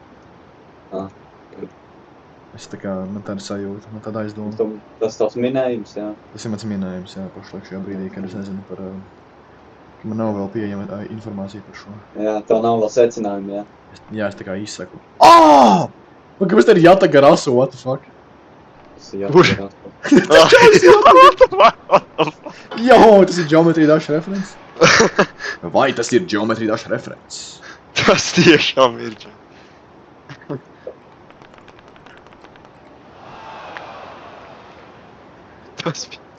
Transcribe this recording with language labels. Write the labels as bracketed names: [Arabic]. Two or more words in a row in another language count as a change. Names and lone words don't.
[Latvian] Es tā kā, man tāda sajūta, man tāda aizdoma. Tas tavs minējums, jā? Tas ir mans minējums, jā, pašlaik šajā brīdī, kad es nezinu par... ka man nav vēl pieejama informācija par šo. Jā, tev nav vēl secinājumi, jā? Jā, es tā kā izsaku. Kāpēc te ir jātaga rasu, [English] what the fuck? [Latvian] Tas ir jātaga rasu. Jo, tas ir Geometry Dash reference? Vai tas ir Geometry Dash reference? Tas tiešām ir. Tas bija.